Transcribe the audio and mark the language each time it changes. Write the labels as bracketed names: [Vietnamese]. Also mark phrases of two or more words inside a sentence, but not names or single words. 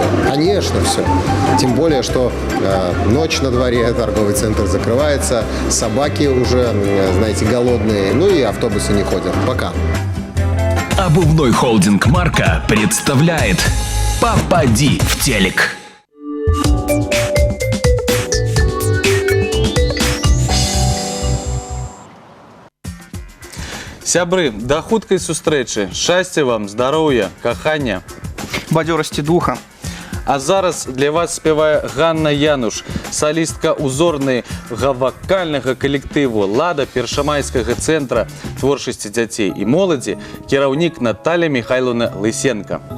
[Russian] Конечно, все. Тем более, что ночь на дворе, торговый центр закрывается, собаки уже, знаете, голодные, ну и автобусы не ходят. Пока. Обувной холдинг «Марка» представляет «Попади в телек». [Belarusian] Сябры, да хуткай сустрэчы. Шчасця вам, здароўя, кахання. Бадзёрасці духа. А зараз для вас спявае Ганна Януш, салістка узорнага вакальнага калектыву «Лада» Першамайскага цэнтра творчасці дзяцей і моладзі, кіраўнік Наталья Михайловна Лысенко.